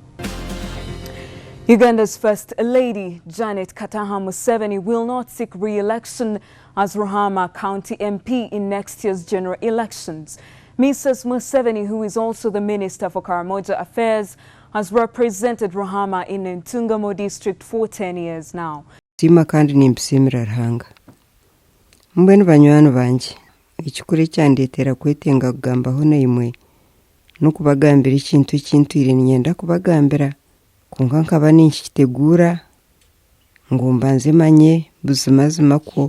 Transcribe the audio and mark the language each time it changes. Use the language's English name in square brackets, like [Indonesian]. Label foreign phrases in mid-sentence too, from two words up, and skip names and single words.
[English] Uganda's First Lady, Janet Kataha Museveni, will not seek re-election as Ruhama County MP in next year's general elections. Mrs. Museveni, who is also the Minister for Karamoja Affairs, has represented Ruhama in Ntungamo district for 10 years now. [Nyankole] Sima kandi nimbisimira Ruhanga. Mbwenu banywani banje, ekikuru kyandetera kwetenga kugambaho naimwe n'okubagambira ekintu kintuire ninyenda kubagambira konka nkaba ninkitegura ngo mbanze manye buzimazima ko